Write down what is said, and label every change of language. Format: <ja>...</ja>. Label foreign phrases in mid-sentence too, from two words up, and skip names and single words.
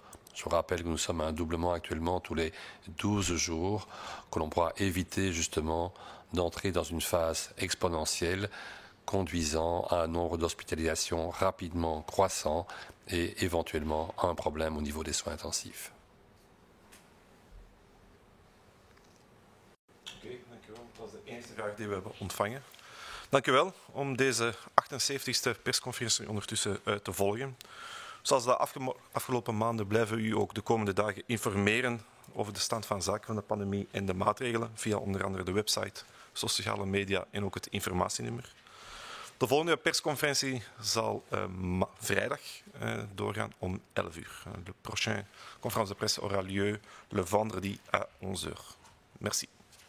<fr>Je vous rappelle que nous sommes à un doublement actuellement tous les 12 jours, que l'on pourra éviter justement d'entrer dans une phase exponentielle conduisant à un nombre d'hospitalisations rapidement croissant et éventuellement à un problème au niveau des soins intensifs.</fr> <nl>Oké, dankjewel. Dat was de enige vraag die we hebben ontvangen. Dank u wel om deze 78e persconferentie ondertussen te volgen. Zoals de afgelopen maanden blijven we u ook de komende dagen informeren over de stand van zaken van de pandemie en de maatregelen via onder andere de website, sociale media en ook het informatienummer. De volgende persconferentie zal vrijdag doorgaan om 11 uur.</nl> <fr>Le prochain conférence de presse aura lieu le vendredi à 11 heures. Merci.</fr>